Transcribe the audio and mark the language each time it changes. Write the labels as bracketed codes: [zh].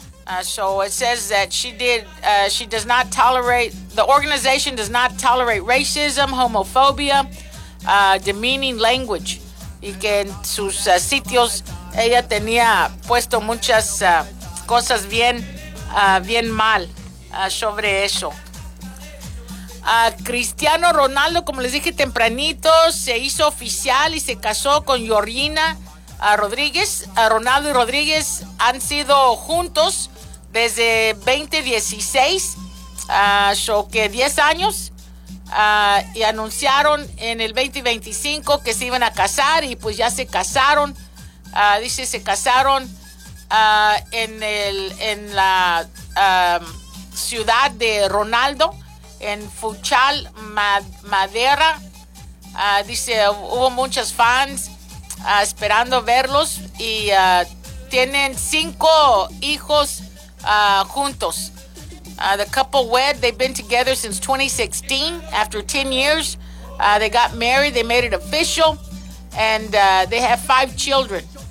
[en] It says that she does not tolerate, the organization does not tolerate racism, homophobia, demeaning language. [es] Y que en sus sitios ella tenía puesto muchas cosas bien mal. sobre eso. Cristiano Ronaldo, como les dije tempranito, se hizo oficial y se casó con Georgina Rodríguez. Ronaldo y Rodríguez han sido juntos desde 2016, so que 10 años, y anunciaron en el 2025 que se iban a casar, y pues ya se casaron. Dice, se casaron en la ciudad de Ronaldo, en Funchal, Madeira. Dice, hubo muchos fans esperando verlos, y tienen 5 hijos juntos. [en] The couple wed, they've been together since 2016. After 10 years, they got married, they made it official, and they have 5 children.